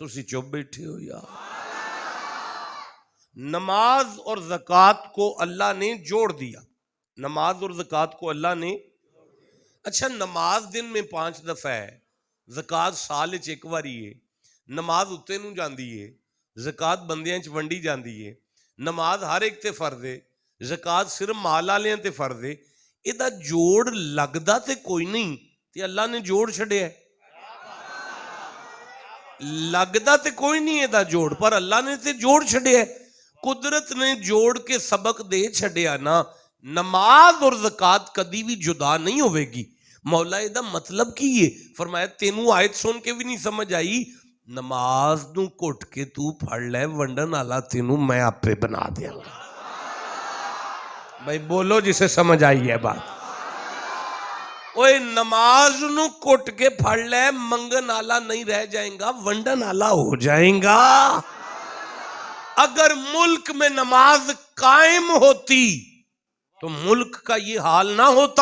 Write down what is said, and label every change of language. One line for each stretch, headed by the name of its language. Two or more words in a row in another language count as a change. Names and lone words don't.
Punjabi: تسی چپ بیٹھے ہو یا؟
Urdu: نماز اور زکوٰۃ کو اللہ نے جوڑ دیا. نماز اور زکوٰۃ کو اللہ نے، اچھا نماز دن میں 5 دفعہ ہے،
Punjabi: زکوٰۃ سال وچ ایک واری ہے، نماز اتے نوں جاندی ہے، زکوٰۃ بندیاں وچ ونڈی جاندی ہے، نماز ہر ایک تے فرض ہے، زکات صرف مال والے تے فرض ہے، ਇਹਦਾ ਜੋੜ ਲੱਗਦਾ ਤੇ ਕੋਈ ਨਹੀਂ ਤੇ ਅੱਲਾ ਨੇ ਜੋੜ ਛੱਡਿਆ। ਲੱਗਦਾ ਤੇ ਕੋਈ ਨਹੀਂ ਇਹਦਾ ਜੋੜ, ਪਰ ਅੱਲਾ ਨੇ ਤੇ ਜੋੜ ਛੱਡਿਆ। ਕੁਦਰਤ ਨੇ ਜੋੜ ਕੇ ਸਬਕ ਦੇ ਛੱਡਿਆ ਨਾ। ਨਮਾਜ਼ ਔਰ ਜ਼ਕਾਤ ਕਦੀ ਵੀ ਜੁਦਾ ਨਹੀਂ ਹੋਵੇਗੀ। ਮੌਲਾ ਇਹਦਾ ਮਤਲਬ ਕੀ ਹੈ? ਫਰਮਾਇਆ ਤੈਨੂੰ ਆਇਤ ਸੁਣ ਕੇ ਵੀ ਨਹੀਂ ਸਮਝ ਆਈ, ਨਮਾਜ਼ ਨੂੰ ਘੁੱਟ ਕੇ ਤੂੰ ਫੜ ਲੈ, ਵੰਡਣ ਵਾਲਾ ਤੈਨੂੰ ਮੈਂ ਆਪੇ ਬਣਾ ਦਿਆਂਗਾ।
Urdu: بھائی بولو جسے سمجھ آئی ہے بات.
Punjabi: اوئے نماز نوں کٹ کے پھڑ لے، منگن آلا نہیں رہ جائے گا، ونڈن آلا ہو جائے گا.
Urdu: اگر ملک میں نماز قائم ہوتی تو ملک کا یہ حال نہ ہوتا.